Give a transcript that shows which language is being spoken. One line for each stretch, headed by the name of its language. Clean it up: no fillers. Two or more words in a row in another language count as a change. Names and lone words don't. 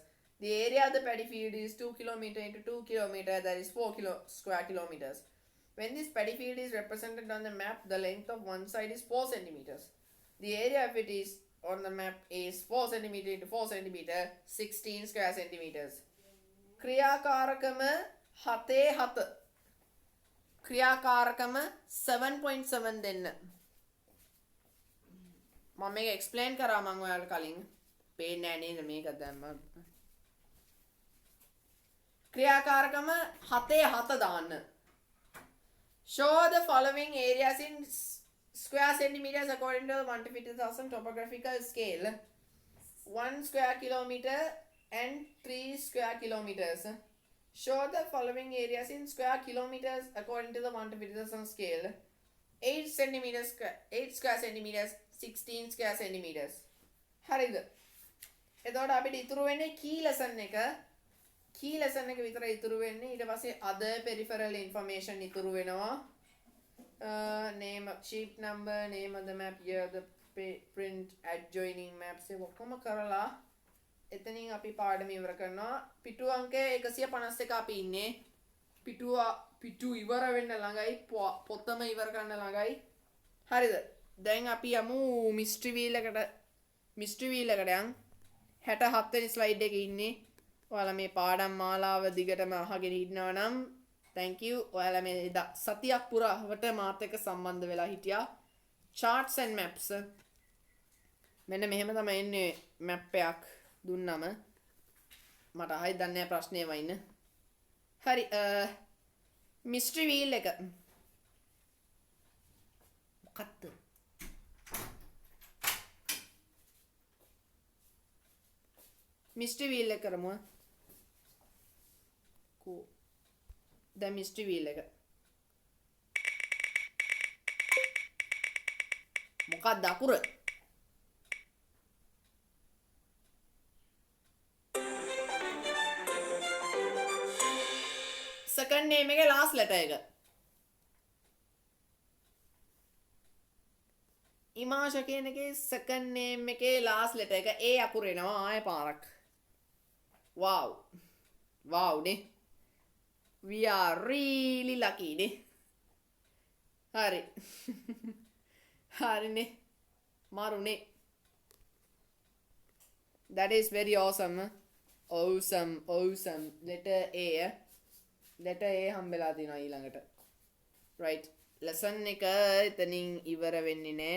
English: The area of the paddy field is 2 kilometer into 2 kilometer, that is 4 square kilometers. When this paddy field is represented on the map, the length of one side is 4 centimeters. The area of it is on the map is 4 centimeter into 4 centimeter, 16 square centimeters.
Sinhala: ක්‍රියාකාරකම 7 ක්‍රියාකාරකම 7.7 දෙන්න. මම මේක එක්ස්ප්ලেইন කරා මම ඔයාලට කලින්. පේන්නේ නැහැ නේද මේක දැම්ම. ක්‍රියාකාරකම 7 දාන්න.
English: Show the following areas in square centimeters according to the 150,000 topographical scale. 1 square kilometer and 3 square kilometers. Show the following areas in square kilometers according to the 150,000 scale. 8 centimeters, 8 square centimeters, 16 square centimeters.
Sinhala: හරිද? එතකොට අපිට ඉතුරු වෙන්නේ
English: key lesson
Sinhala: එක.
English: Key lesson
Sinhala: එක විතර ඉතුරු වෙන්නේ. ඊට පස්සේ
English: other peripheral information
Sinhala: ඉතුරු වෙනවා.
English: Name, sheet number, name of the map, year, the print, adjoining maps
Sinhala: ඒ ඔක්කොම කරලා එතනින් අපි පාඩම ඉවර කරනවා. පිටු අංක 151 අපි ඉන්නේ. පිටු ඉවර වෙන්න ළඟයි, පොතම ඉවර කරන්න ළඟයි. හරිද? දැන් අපි යමු
English: mystery wheel
Sinhala: එකට.
English: mystery wheel
Sinhala: එකට යන් 67 වෙනි slide එකේ ඉන්නේ. ඔයාලා මේ පාඩම් මාලාව දිගටම අහගෙන ඉන්නවා නම්
English: thank you.
Sinhala: ඔයාලා මේ සතියක් පුරාවට මාත් එක්ක සම්බන්ධ වෙලා හිටියා.
English: charts and maps.
Sinhala: මෙන්න මෙහෙම තමයි එන්නේ map එකක් දුන්නම. මට ආයි දන්නේ නැහැ ප්‍රශ්නේ වයින්. හරි
English: mystery wheel
Sinhala: එක. මොකක්ද?
English: mystery wheel
Sinhala: එක කරමු.
English: The mystery wheel එක.
Sinhala: මොකක්ද අකුර?
English: second name
Sinhala: එකේ
English: last letter
Sinhala: එක. ඉමාෂා කියන එකේ
English: second name
Sinhala: එකේ
English: last letter
Sinhala: එක A අකුර එනවා ආයෙ පාරක්.
English: Wow. Wow නේ. We are really lucky නේ.
Sinhala: හරි. හරිනේ. මාරුනේ.
English: That is very awesome. Awesome. Letter A. Letter A
Sinhala: හම්බෙලා තියෙනවා ඊළඟට. Right. lesson එක එතනින් ඉවර වෙන්නේ නැහැ.